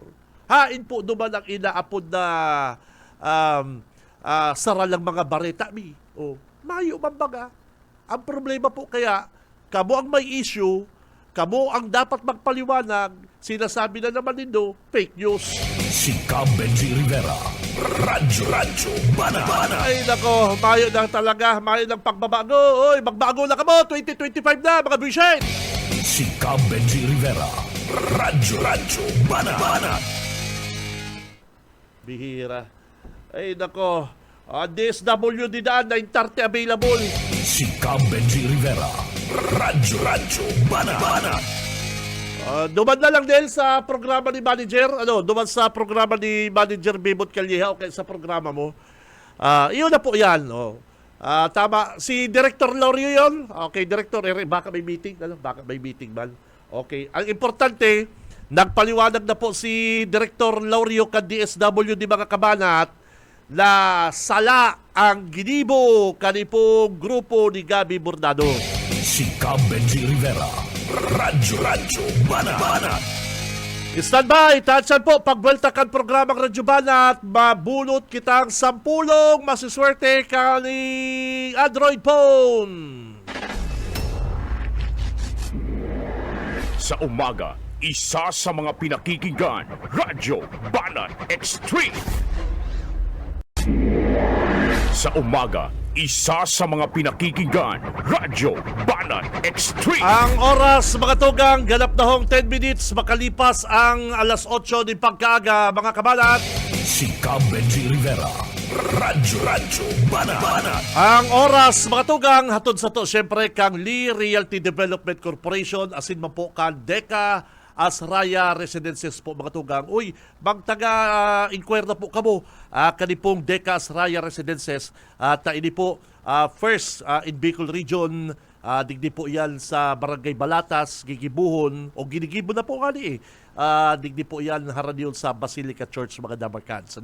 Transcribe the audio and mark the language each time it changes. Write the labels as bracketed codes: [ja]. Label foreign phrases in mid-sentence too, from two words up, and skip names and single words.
[bik] Hain po duman ang inaapod na saralang mga bareta mi. O, mayo man baga. Ang problema po kaya, kamo ang may issue, kamo ang dapat magpaliwanag, sinasabi na naman nindo, [en] fake news. [bik] Si Cam Benji Rivera. Radyo Banana. Ay nako, mayo na talaga, mayo ng pagbabago. Oy, magbago na kamo, 2025 na, mga buwisit. Si Cam Benji Rivera. Radyo Banana. Bihira. Ay nako, DSWD daan, 9:30 available. Si Cam Benji Rivera. Radyo Banana. Duman na lang din sa programa ni Manager, duman sa programa ni Manager Bibot Calleja o kaya sa programa mo. [tl] Iyon na po yan. Tama, si Director Lorio yon. Okay, Director, baka may meeting. Baka may meeting man. [bik] Okay, ang importante, nagpaliwanag na po si Director Lorio kan DSWD mga kabanat na sala ang ginibo kanipong grupo ni Gabi Bordado. Si Cam Benji Rivera. Radyo Banana. [en] Stand by, [bik] tatsan po, pagbuelta kan programang Radyo Banat, mabunot kitang 10 masiswerte kaning Android phone. [tl] Sa umaga, isa sa mga pinakikinggan, Radyo Banat Extreme. Sa umaga, isa sa mga pinakikinggan, Radyo Banat Extreme. Ang oras, mga tugang, ganap na hong 10 minutes, makalipas ang alas 8 ng pagkaaga, mga kabanat. [bik] Si Cam Benji Rivera. Radyo Banana. Ang oras, mga tugang, hatod sa to, siyempre, kang Lee Realty Development Corporation, asin man po kan Deca Asraya Residences po, mga tugang. Uy, magtaga-inquire na po kamo, kanipong Deca Asraya Residences, at ini po, [en] first in Bicol Region, [bik] digdi po yan sa Barangay Balatas, Gigibuhon, o Ginigibo na po kani digdi po yan haraniyon sa Basilica Church, mga Damarcans.